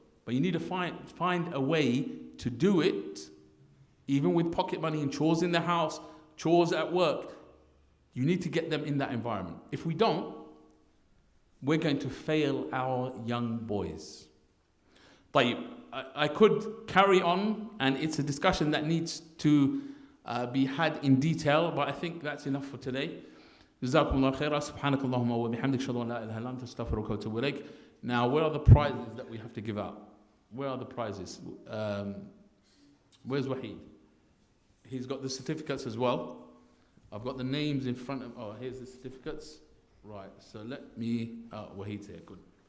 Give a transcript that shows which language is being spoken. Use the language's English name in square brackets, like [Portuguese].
[English] But you need to find a way to do it, even with pocket money and chores in the house, chores at work. You need to get them in that environment. If we don't, we're going to fail our young boys. طيب, I could carry on, and it's a discussion that needs to be had in detail, but I think that's enough for today. [Arabic] جزاكم الله خيرا سبحانك اللهم وبحمدك أشهد أن لا إله إلا أنت أستغفرك وأتوب إليك. [English] Now, where are the prizes that we have to give out? Where are the prizes? Where's Wahid? He's got the certificates as well. I've got the names in front of. Oh, here's the certificates. Right. So let me. Wahid's here. Good.